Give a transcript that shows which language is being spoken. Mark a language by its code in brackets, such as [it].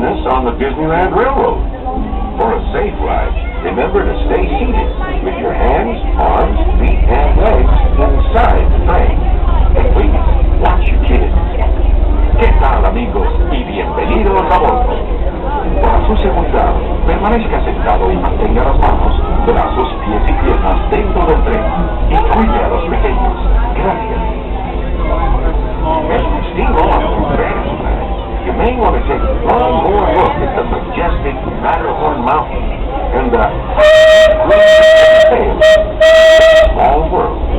[en] on the Disneyland Railroad. For a safe ride, remember to stay seated with your hands, arms, feet, and legs inside the train. And please, watch your kids. [es] ¿Qué tal, amigos? Y bienvenidos a bordo. Para su seguridad, permanezca sentado y mantenga las manos, brazos, pies y piernas dentro del tren. Y cuide a los pequeños. Gracias. [en] As we steam on through Disneyland, you may want to take one more look at the majestic Matterhorn Mountain and the great small world.